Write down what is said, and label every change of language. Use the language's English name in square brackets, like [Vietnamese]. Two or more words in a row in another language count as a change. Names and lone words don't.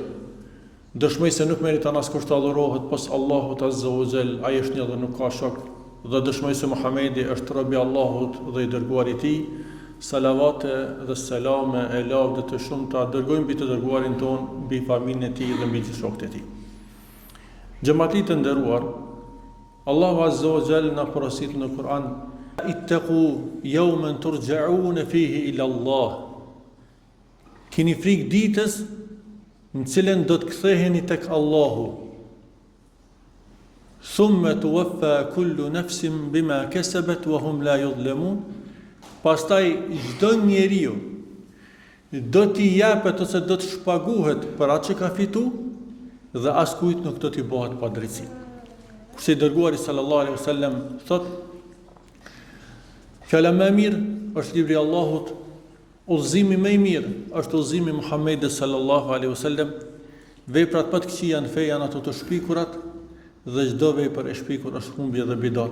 [Albanian] Dëshmoj se nuk meriton askush të adhurohet pas Allahut [Arabic] عز وجل, [Albanian] ai është një dhe nuk ka shok, dhe dëshmoj se Muhamedi është robi I Allahut dhe I dërguari I Tij. Salavate dhe selame e lavde të shumta dërgojmë mbi të dërguarin ton, mbi familjen e Tij dhe mbi gjithë shokët e Tij. Xhamati të nderuar, Allahu [Arabic] عز وجل [Albanian] na porosit në Kur'an: [Arabic] "اتقوا يوما ترجعون فيه إلى الله." [Albanian] Keni frikë ditës në cilën do të ktheheni tek Allahu. [Arabic] ثم توفى كل نفس بما كسبت وهم لا يظلمون. [Albanian] Pastaj çdo njeriu do t'i japet ose do të shpaguhet për atë që ka fituar dhe askujt nuk do t'i bëhet pa drejtësi. Kurse I dërguari [Arabic] صلى الله عليه وسلم [Albanian] thot: "Fjala më e mirë është libri I Allahut, udhëzimi më I mirë është udhëzimi I Muhamedit [Arabic] صلى الله عليه وسلم, [Albanian] veprat më të këqija në fe janë ato të shpikurat dhe çdo vepër e shpikur është humbje dhe bidat.